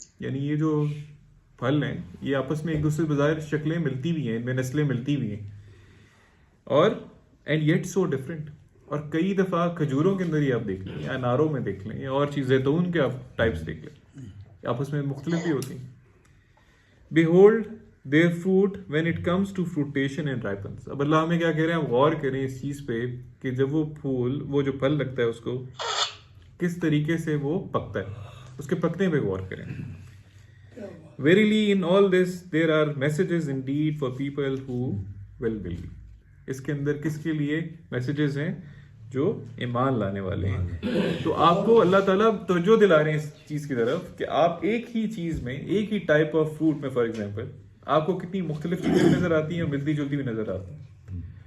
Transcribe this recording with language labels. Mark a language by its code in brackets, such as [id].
[ur] یعنی یہ جو پھل ہیں یہ آپس میں ایک دوسرے بظاہر شکلیں ملتی بھی ہیں, ان میں نسلیں ملتی بھی ہیں, اور [en] And yet so different. [ur] اور کئی دفعہ کھجوروں کے اندر ہی آپ دیکھ لیں, یا اناروں میں دیکھ لیں, یا اور چیز زیتون کے آپ ٹائپس دیکھ لیں, آپس میں مختلف بھی ہوتی ہیں. [en] Behold their fruit when it comes to fruitation and ripens. [ur] اب اللہ ہمیں کیا کہہ رہے ہیں, ہم غور کریں اس چیز پہ کہ جب وہ جو پھل لگتا ہے اس کو کس طریقے سے وہ پکتا ہے, اس کے پکنے پہ غور کریں. [en] Verily in all this there are messages indeed for people who will believe. [ur] اس کے اندر کس کے لیے میسیجز ہیں, جو ایمان لانے والے ہیں. تو آپ کو اللہ تعالیٰ توجہ دلا رہے ہیں اس چیز کی طرف کہ آپ ایک ہی چیز میں, ایک ہی ٹائپ آف فروٹ میں فار ایگزامپل آپ کو کتنی مختلف چیزیں نظر آتی ہیں اور ملتی جلتی بھی نظر آتی ہیں.